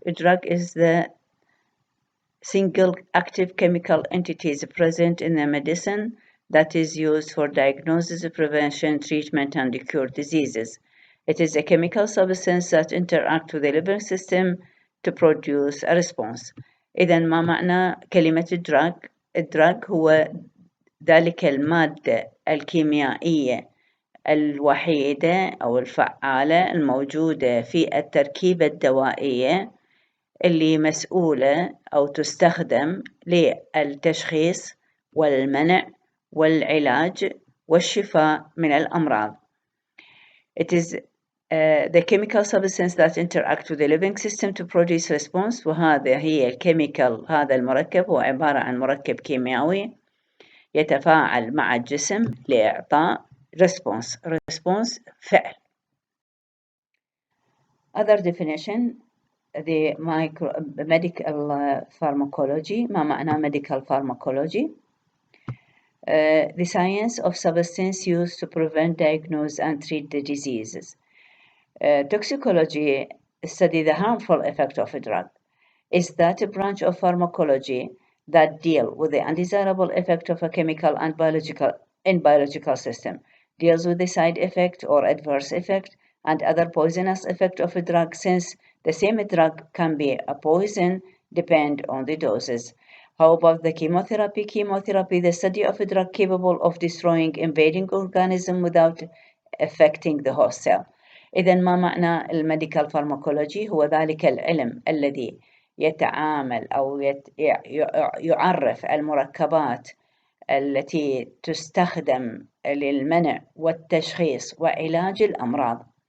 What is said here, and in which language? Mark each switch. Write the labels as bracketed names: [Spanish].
[English] A drug is the single active chemical entities present in a medicine that is used for diagnosis, prevention, treatment, and cure diseases. It is a chemical substance that interacts with the living system to produce a response. [Arabic] إذا ما معنى كلمة الدراج؟ الدراج هو ذلك المادة الكيميائية الوحيدة أو الفعالة الموجودة في التركيبة الدوائية اللي مسؤولة أو تستخدم للتشخيص والمنع والعلاج والشفاء من الأمراض. [English] It is the chemical substance that interact with the living system to produce response. [Arabic] وهذا هي الكيميكال. هذا المركب هو عبارة عن مركب كيميائي يتفاعل مع الجسم لإعطاء response فعل. [English] Other definition, the medical pharmacology. [Arabic] ما معنى medical pharmacology? [English] The science of substance used to prevent, diagnose, and treat the diseases. Toxicology study the harmful effect of a drug. Is that a branch of pharmacology that deal with the undesirable effect of a chemical and biological system, deals with the side effect or adverse effect and other poisonous effect of a drug, since the same drug can be a poison depend on the doses. How about the chemotherapy? Chemotherapy, the study of a drug capable of destroying invading organism without affecting the host cell. [Arabic] إذا ما معنى الميديكال فارماكولوجي؟ هو ذلك العلم الذي يتعامل أو يعرف المركبات التي تستخدم للمنع والتشخيص وعلاج الأمراض.